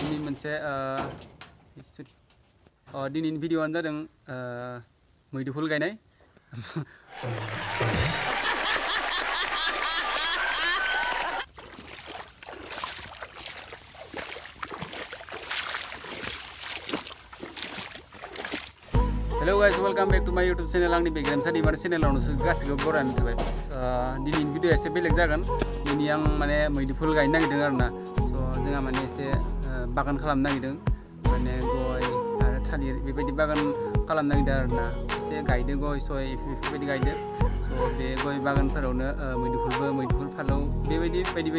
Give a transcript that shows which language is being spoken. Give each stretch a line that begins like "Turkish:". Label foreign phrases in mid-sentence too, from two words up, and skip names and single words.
Bodo: मोनसे दिनैनि भिडिअ'आनो जादों मैदुफुल गायनाय
English: Hello guys, welcome back to my YouTube channel.
Bodo: आंनि Geremsha Dwimary channel नोंसोर गासिबो बरायनानै थाबाय दिनैनि भिडिअ एसे बेलेग जागोन दिनै आं माने मैदुफुल गायनो नागिरदों आरोना स' जोंहा माने एसे बागान खालामनो नागिरदों माने गय आरो थालिर बेबायदि बागान खालामनो नागिरदों आरोना एसे गायदों गय सय बेफोरबायदि गायदों स' बे गय बागानफोरावनो मैदुफुल फालौ बेबायदि बायदि